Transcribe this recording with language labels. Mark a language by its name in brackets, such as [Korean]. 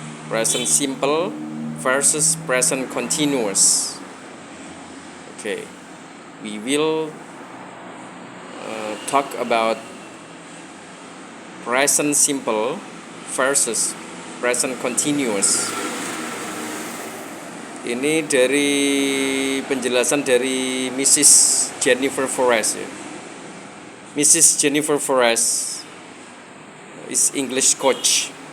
[English] Present simple versus present continuous. Okay, we will talk about present simple versus present continuous. [Indonesian] Ini dari penjelasan dari Mrs. Jennifer Forrest ya. Mrs. [English] Jennifer Forrest is English coach.